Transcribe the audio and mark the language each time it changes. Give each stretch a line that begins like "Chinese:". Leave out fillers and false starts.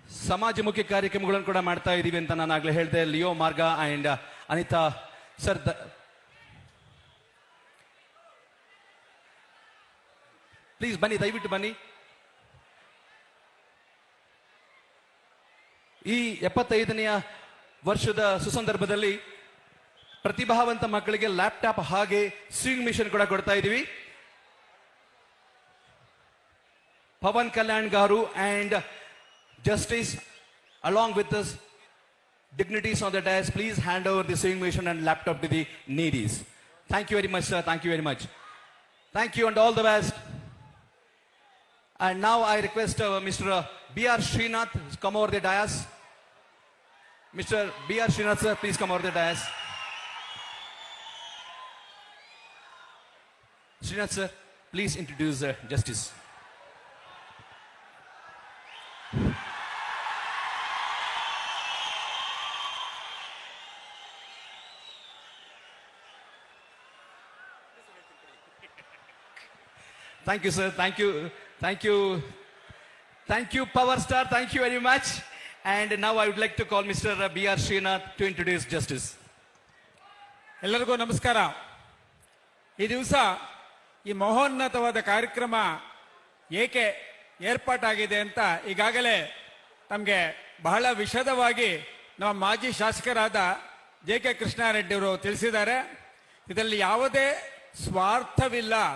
Kannada: ಸಮಾಜಮುಖಿ ಕಾರ್ಯಕ್ರಮಗಳನ್ನು ಕೂಡ ಮಾಡ್ತಾ ಇದೀವಿ ಅಂತ ನಾನು ಆಗ್ಲೇ ಹೇಳಿದೆ. ಲಿಯೋ ಮಾರ್ಗ ಅಂಡ್ ಅನಿತಾ ಸರ್, ಪ್ಲೀಸ್ ಬನ್ನಿ, ದಯವಿಟ್ಟು ಬನ್ನಿ. ಈ 75ನೆಯ ವರ್ಷದ ಸುಸಂದರ್ಭದಲ್ಲಿ ಪ್ರತಿಭಾವಂತ ಮಕ್ಕಳಿಗೆ ಲ್ಯಾಪ್ಟಾಪ್ ಹಾಗೆ ಸ್ವಿಂಗ್ ಮಿಷನ್ ಕೂಡ ಕೊಡ್ತಾ ಇದೀವಿ.
English: Pavan Kalyan garu and justice along with this dignitaries on the dais, please hand over the sewing machine and laptop to the needies. Thank you very much, sir. Thank you very much. Thank you and all the best. And now I request Mr. B.R. Srinath to come over the dais. Mr. B.R. Srinath, sir, please come over the dais. Srinath, sir, please introduce Justice. Thank you, sir. Thank you, Power Star. Thank you very much. And now I would like to call Mr. B.R. Srinath to introduce Justice.
Kannada: ಎಲ್ಲರಿಗೂ ನಮಸ್ಕಾರ. ಈ ದಿವಸ ಈ ಮಹೋನ್ನತವಾದ ಕಾರ್ಯಕ್ರಮ ಏಕೆ ಏರ್ಪಾಟಾಗಿದೆ ಅಂತ ಈಗಾಗಲೇ ನಮಗೆ ಬಹಳ ವಿಶದವಾಗಿ ನಮ್ಮ ಮಾಜಿ ಶಾಸಕರಾದ ಜೆ.ಕೆ. ಕೃಷ್ಣಾರೆಡ್ಡಿ ಅವರು ತಿಳಿಸಿದ್ದಾರೆ. ಇದರಲ್ಲಿ ಯಾವುದೇ ಸ್ವಾರ್ಥವಿಲ್ಲ.